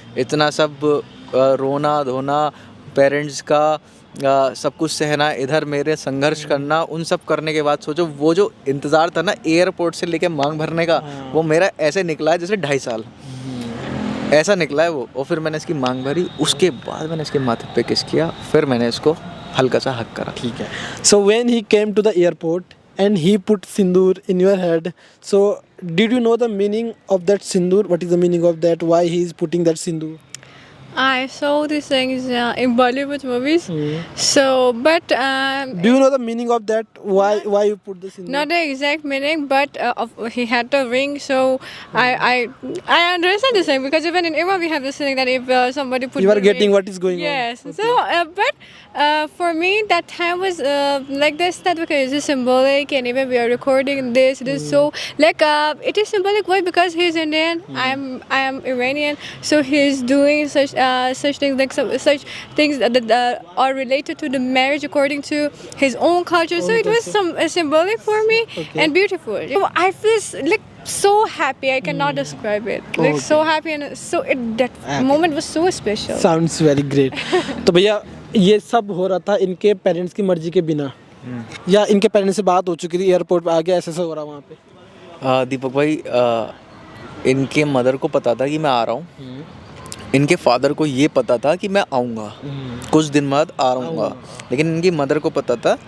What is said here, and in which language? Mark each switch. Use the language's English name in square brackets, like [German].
[Hindi] इतना सब रोना धोना, पेरेंट्स का सब कुछ सहना, इधर मेरे संघर्ष करना, उन सब करने के बाद सोचो वो जो इंतज़ार था ना एयरपोर्ट से लेके मांग भरने का, वो मेरा ऐसे निकला है जैसे 2.5 साल ऐसा निकला है वो। और फिर मैंने इसकी मांग भरी, उसके बाद मैंने इसके माथे पे किस किया, फिर मैंने इसको हल्का सा हक करा। ठीक है। [English] So when he came to the airport and he put sindoor in your head, so did you know the meaning of that sindoor? What is the meaning of that? Why he is putting that sindoor? I saw these things in Bollywood movies. So, but do you know the meaning of that? Why you put the sindoor? not the exact meaning, but he had the ring. So I understand the same, because even in Iran we have this thing that if somebody put you are the getting ring, what is going on. Yes. So, but for me that time was like this, that okay, is symbolic, and even we are recording this. It is so like it is symbolic. Why? Because he is Indian. I am Iranian. So he is doing such things, like such things that are related to the marriage according to his own culture. So it was symbolic for me and beautiful. So I feel like so happy. I cannot describe it. Like so happy, and so that moment was so special. Sounds very great. [Hindi] तो भैया ये सब हो रहा था इनके parents की मर्जी के बिना, या इनके पेरेंट्स से बात हो चुकी थी, एयरपोर्ट पे आ गया, ऐसा हो रहा वहाँ पे? दीपक भाई, इनके मदर को पता था कि मैं आ रहा हूँ, इनके फादर को ये पता था कि मैं आऊँगा, कुछ दिन बाद आ रहा, लेकिन इनकी मदर को पता था